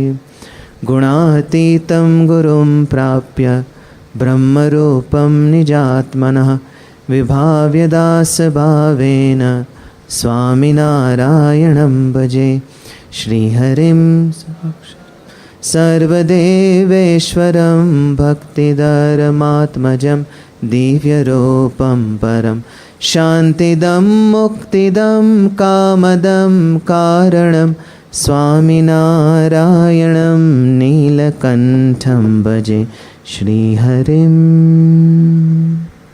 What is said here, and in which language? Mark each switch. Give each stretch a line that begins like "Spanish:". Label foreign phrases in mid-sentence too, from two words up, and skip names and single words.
Sanskrit: ગુણાતીતમ ગુરુમ પ્રાપ્ય બ્રહ્મરૂપમ નિજાત્મનઃ વિભાવ્ય દાસ ભાવેન સ્વામિનારાયણં ભજે. શ્રીહરિમ सर्वदेवेश्वरं भक्तिधरमात्मजं दिव्यरूपं परं शान्तिदं मुक्तिदं कामदं कारणं स्वामिनारायणं नीलकण्ठं भजे श्रीहरिम्.